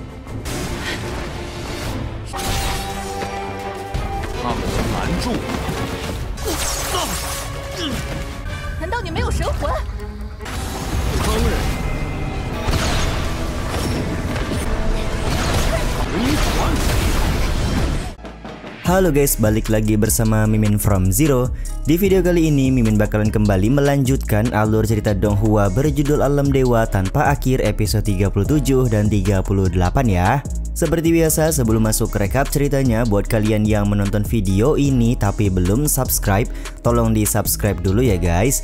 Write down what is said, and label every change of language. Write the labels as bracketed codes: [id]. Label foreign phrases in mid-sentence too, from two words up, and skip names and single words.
[zh] 他们将拦住难道你没有神魂？当然。回环。 [id] Halo guys, balik lagi bersama Mimin from Zero. Di video kali ini Mimin bakalan kembali melanjutkan alur cerita Donghua berjudul Alam Dewa Tanpa Akhir episode 37 dan 38 ya. Seperti biasa, sebelum masuk ke recap ceritanya, buat kalian yang menonton video ini tapi belum subscribe, tolong di subscribe dulu ya guys.